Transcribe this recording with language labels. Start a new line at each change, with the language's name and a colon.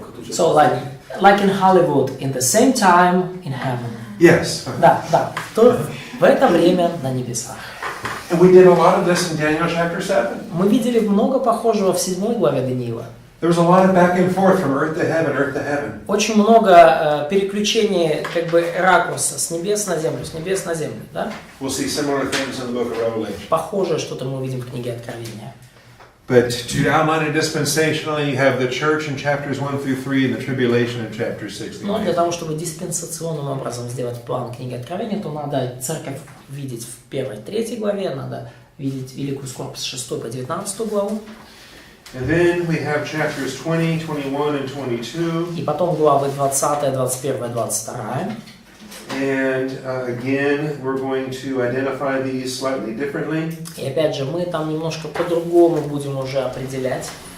English: So like in Hollywood, in the same time in heaven. Yes.
Russian: Да, то в это время на небесах.
English: And we did a lot of this in Daniel chapter 7.
Russian: Мы видели много похожего в 7 главе Даниила.
English: There was a lot of back and forth from earth to heaven, earth to heaven.
Russian: Очень много переключений как бы ракурса с небес на землю, да?
English: We'll see similar things in the book of Revelation.
Russian: Похожее что-то мы увидим в книге Откровения.
English: But to outline it dispensationally, you have the church in chapters 1 through 3 and the tribulation in chapters 6 through
Russian: Но
English: 8.
Russian: для того, чтобы диспенсационным образом сделать план книги Откровения, то надо церковь видеть в 1-3 главе, надо видеть великую скорбь с 6 по 19 главу.
English: And then we have chapters 20, 21, and 22.
Russian: И потом главы 20, 21, 22.
English: And again, we're going to identify these slightly differently.
Russian: И опять же, мы там немножко по-другому будем уже определять.